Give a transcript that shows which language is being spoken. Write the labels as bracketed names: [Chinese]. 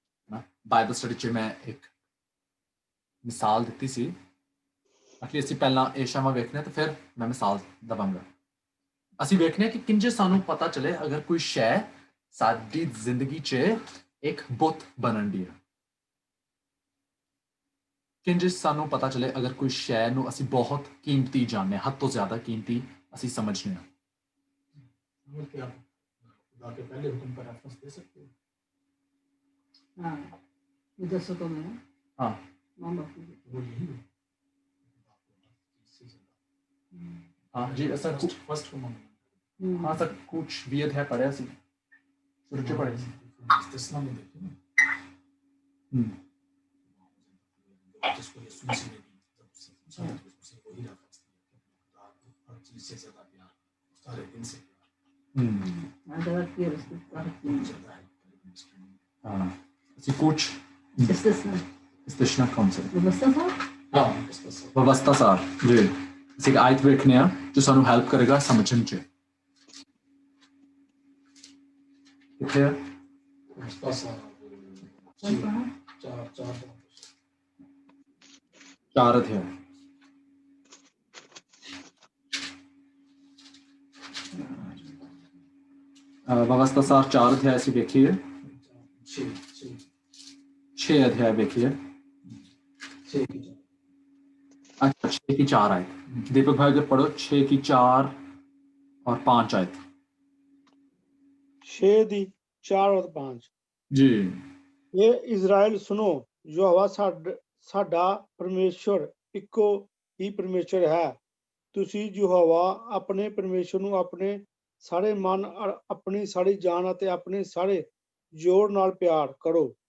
[Punjabi] ਨਾ Bible study 'ਚ ਮੈਂ ਇੱਕ ਮਿਸਾਲ ਦਿੱਤੀ ਸੀ ਅਖੀਰ ਅਸੀਂ ਪਹਿਲਾਂ ਇਹ ਸ਼ੈਵਾਂ ਵੇਖਣੇ ਤੇ ਫਿਰ ਮੈਂ ਮਿਸਾਲ ਦਵਾਂਗਾ ਅਸੀਂ ਵੇਖਨੇ ਕਿ ਕਿੰਜੇ ਸਾਨੂੰ ਪਤਾ ਚਲੇ ਅਗਰ ਕੋਈ ਸ਼ੈ ਸਾਡੀ ਜ਼ਿੰਦਗੀ 'ਚ ਇੱਕ ਬੁੱਤ ਬਣਨ ਦੀ ਹੈ ਕਿੰਜੇ ਸਾਨੂੰ ਪਤਾ ਚਲੇ ਅਗਰ ਕੋਈ ਸ਼ੈ ਨੂੰ ਅਸੀਂ ਬਹੁਤ ਕੀਮਤੀ ਜਾਣਦੇ ਹੱਦ ਤੋਂ ਜ਼ਿਆਦਾ ਕੀਮਤੀ ਅਸੀਂ ਸਮਝਨੇ ਹਾਂ [Hindi] क्या खुदा के पहले हुक्म का रेफरेंस दे सकते हो? [Punjabi] हाँ ये दसो तो मैं [Hindi] हाँ माँ बाप की वो यही है। हाँ जी ऐसा कुछ [English] first commandment [Punjabi] हाँ सर कुछ भी है पढ़े सी शुरू से पढ़े सी [Hindi] इस्तेस्ना में देखिए ना जिसको यीशु मसीह ने दी जब उससे पूछा तो उससे वही रेफरेंस दिया कि खुदा को हर चीज से ज्यादा प्यार सारे दिन से अगर फिर उसके बाद ज्यादा है हाँ ऐसी कुछ इस्तेस्ना इस्तिशना कौन सा व्यवस्था था हाँ बस [Punjabi] व्यवस्था सार जी ਅਸੀਂ ਇੱਕ ਆਇਤ ਵੇਖਨੇ ਆ ਜੋ ਸਾਨੂੰ ਹੈਲਪ ਕਰੇਗਾ ਸਮਝਣ 'ਚ ਕਿੱਥੇ ਆ [Hindi] बस चार चार [Punjabi] ਚਾਰ ਅਧਿਆਇ [Hindi] व्यवस्था सार 4 अध्याय से देखिए छः 6 अध्याय देखिए अच्छा 6 की 4 आयत दीपक भाई अगर पढ़ो 6 की 4 और 5 आयत [Punjabi] 6 ਦੀ 4 और 5 [Hindi] जी [Punjabi] ਇਹ ਇਜ਼ਰਾਈਲ ਸੁਨੋ ਯਹੋਵਾ ਸਾਡਾ ਪਰਮੇਸ਼ਵਰ ਇੱਕੋ ਹੀ ਪਰਮੇਸ਼ਵਰ ਹੈ ਤੁਸੀਂ ਯਹੋਵਾ ਆਪਣੇ ਪਰਮੇਸ਼ਵਰ ਨੂੰ ਆਪਣੇ ਸਾਰੇ ਮਨ ਆਪਣੀ ਸਾਰੀ ਜਾਨ ਅਤੇ ਆਪਣੇ ਸਾਰੇ ਜੋਰ ਨਾਲ ਪਿਆਰ ਕਰੋ